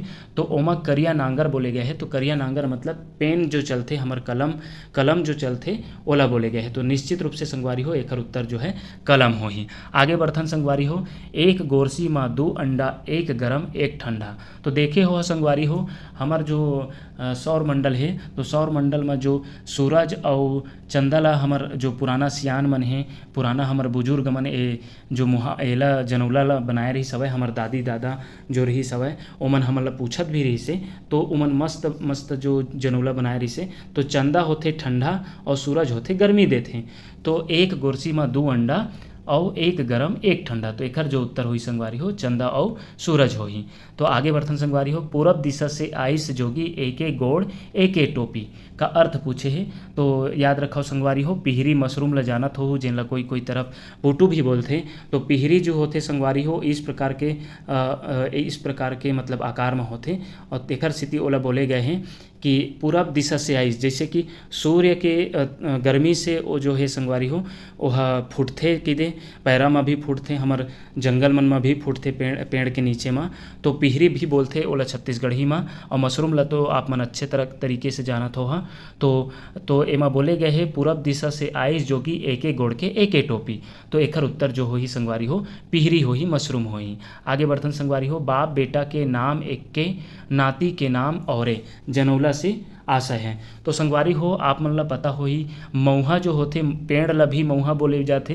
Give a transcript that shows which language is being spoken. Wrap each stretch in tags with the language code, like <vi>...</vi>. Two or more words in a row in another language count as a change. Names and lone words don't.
<hne>तो ओमा करिया नांगर बोले गए हैं। तो करिया नांगर मतलब पेन जो चलते हमार कलम जो चलते ओला बोले गए हैं। तो निश्चित रूप से संगवारी हो एकर उत्तर जो है कलम हो ही। आगे बढ़थन संगवारी हो, एक गोरसी में 2 अंडा, एक गरम एक ठंडा। तो देखे हो संगवारी हो हमार जो सौर मंडल है, तो सौर मंडल में जो सूरज और चंदा ला हमार जो पुराना सियान मन है, पुराना हमार बुजुर्ग मन जो एला जनौला ला बनाए रही सवय, हमार दादी दादा जो रही सवय ओमन हमन ला पूछत भी रही से। तो ओमन मस्त मस्त जो जनौला बनाए रही से। तो चंदा होते ठंडा और सूरज होते गर्मी देते। तो एक गोरसी में 2 अंडा और एक गरम एक ठंडा। तो एकर जो उत्तर हुई संगवारी हो चंदा और सूरज हो ही। तो आगे बढ़थन संगवारी हो, पूरब दिशा से आइस जोगी एके गोड़ एके टोपी का अर्थ पूछे है। तो याद रखो संगवारी हो, पिहरी मशरूम ल जानत हो जिनला कोई कोई तरफ पुटू भी बोलते। तो पिहरी जो होते संगवारी हो इस प्रकार के मतलब आकार में होते। और तेखर स्थिति ओला बोले गए हैं कि पूरब दिशा से आइस, जैसे कि सूर्य के गर्मी से वो जो है संगवारी हो वह फूटते किदे पैरा में भी फूटते, हमार जंगल मन में भी फूटते पेड़ के नीचे में। तो पिहरी भी बोलते ओला छत्तीसगढ़ी में। और मशरूम ला तो आप मन अच्छे तरीके से जानत हो। हाँ, तो एमा बोले गए है पूरब दिशा से आइस जोगी एके गोड़ के एके टोपी। तो एकर उत्तर जो हो ही संगवारी हो पिहरी हो ही, मशरूम हो ही। आगे बढ़थन संगवारी हो, बाप बेटा के नाम एक के, नाती के नाम औरे, जनौला से आशय है। तो संगवारी हो आप मन ला पता हो ही, मऊहा जो होते पेड़ ला भी मऊहा बोले जाते।</hne>